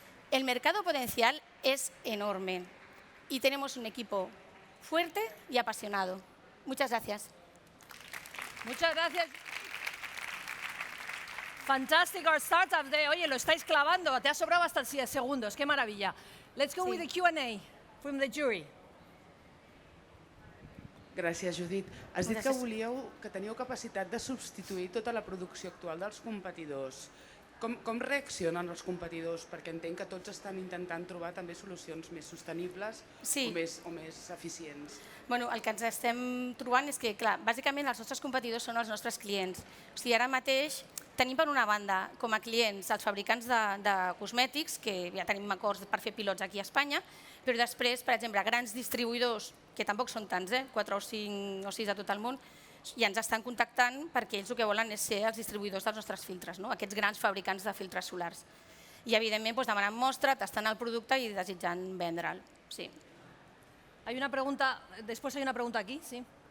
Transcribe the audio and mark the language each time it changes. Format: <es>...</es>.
<es>El mercado potencial es enorme y tenemos un equipo fuerte y apasionado. Muchas gracias. Muchas gracias.</es> <en>Fantastic, our Startup Day.</en> <es>Oye, lo estáis clavando. Te ha sobrado hasta 10 segundos. Qué maravilla.</es> <en>Let's go with the Q&A from the jury.</en> <ca>Gràcies, Judit. Has dit que teníeu capacitat de substituir tota la producció actual dels competidors. Com reaccionen els competidors? Perquè entenc que tots estan intentant trobar també solucions més sostenibles o més eficients. Bueno, el que ens estem trobant és que, clar, bàsicament els nostres competidors són els nostres clients. O sigui, ara mateix tenim per una banda com a clients els fabricants de cosmètics, que ja tenim acords per fer pilots aquí a Espanya, però després, per exemple, grans distribuïdors, que tampoc són tants, 4 o 5 o 6 a tot el món, i ens estan contactant perquè ells el que volen és ser els distribuïdors dels nostres filtres, aquests grans fabricants de filtres solars. I, evidentment, demanen mostra, tastant el producte i desitjant vendre'l.</ca> <es>Hay una pregunta, después hay una pregunta aquí, sí.</es>